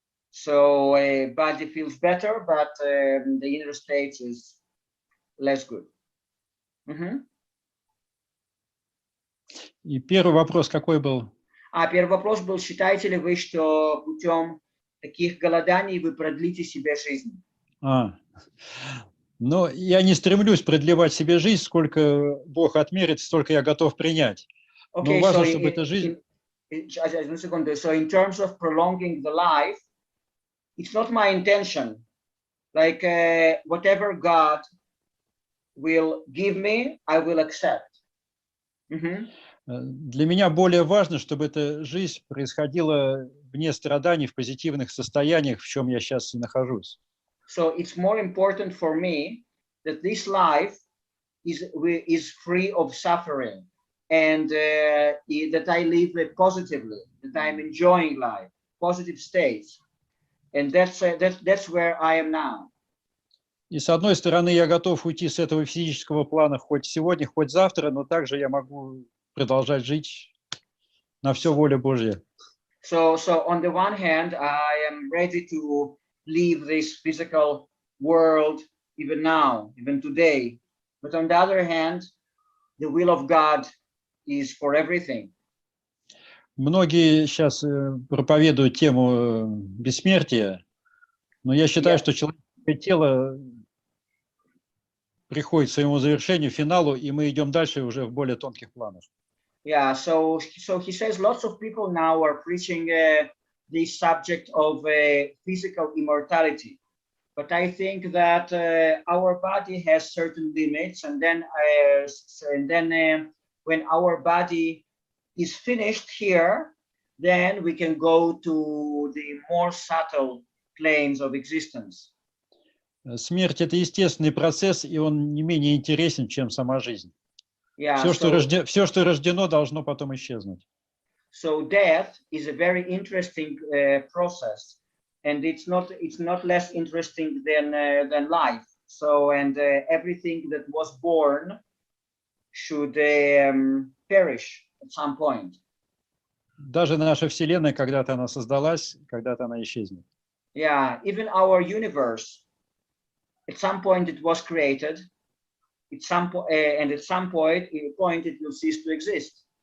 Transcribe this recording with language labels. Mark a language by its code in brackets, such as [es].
[en] So body feels better, but the inner state is less good. [ru] И первый вопрос какой был? Первый вопрос был, считаете ли вы, что путем таких голоданий вы продлите себе жизнь? Но я не стремлюсь продлевать себе жизнь, сколько Бог отмерит, столько я готов принять. Но важно, чтобы эта жизнь... [en] So in terms of prolonging the life, it's not my intention. Like whatever God will give me, I will accept. [ru] Для меня более важно, чтобы эта жизнь происходила вне страданий, в позитивных состояниях, в чем я сейчас и нахожусь. [en] So it's more important for me that this life is free of suffering and that I live positively, that I'm enjoying life, positive states. And that's where I am now. [ru] И с одной стороны, я готов уйти с этого физического плана хоть сегодня, хоть завтра, но также я могу продолжать жить на все воля Божья. [en] So on the one hand, I am ready to leave this physical world even now, even today. But on the other hand, the will of God is for everything. [ru] Многие сейчас проповедуют тему бессмертия, но я считаю, что человеческое тело приходит к своему завершению, финалу, и мы идем дальше уже в более тонких планах. [en] Yeah, so he says lots of people now are preaching this subject of physical immortality. But I think that our body has certain limits, and then when our body is finished here, then we can go to the more subtle planes of existence. [ru] Смерть – это естественный процесс, и он не менее интересен, чем сама жизнь. Yeah, все, что рождено, должно потом исчезнуть. [en] So death is a very interesting process, and it's not less interesting than life. So everything that was born should perish at some point. [ru] Даже наша Вселенная, когда-то она создалась, когда-то она исчезнет. [en] Yeah, even our universe, at some point it was created, and at some point it will cease to exist.